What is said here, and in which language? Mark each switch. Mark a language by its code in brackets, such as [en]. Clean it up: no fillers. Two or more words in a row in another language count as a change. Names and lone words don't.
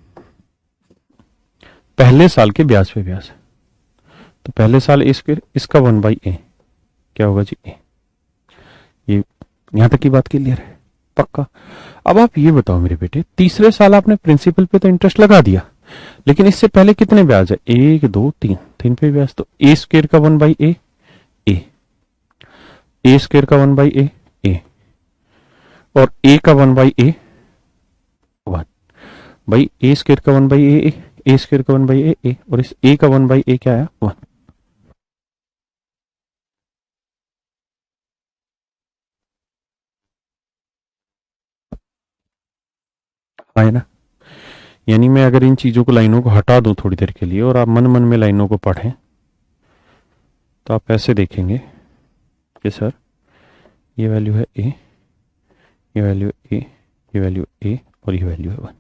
[hi] पहले साल के ब्याज पे ब्याज, तो पहले साल a², इसका 1/a क्या होगा जी? a। ये यहां तक की बात क्लियर है? पक्का। अब आप ये बताओ मेरे बेटे, तीसरे साल आपने प्रिंसिपल पे तो इंटरेस्ट लगा दिया, लेकिन इससे पहले कितने ब्याज है? 1 2 3, 3 पे ब्याज, तो a² का 1/a a, a² का 1/a a, और a का 1/a 1, भाई a² का 1/a a² का 1/a a, और इस a का 1/a क्या है? 1। है ना? यानी मैं अगर इन चीजों को, लाइनों को हटा दूं थोड़ी देर के लिए और आप मन मन में लाइनों को पढ़ें, तो आप ऐसे देखेंगे कि सर ये वैल्यू है a, ये वैल्यू a, ये वैल्यू a, और ये वैल्यू है 1।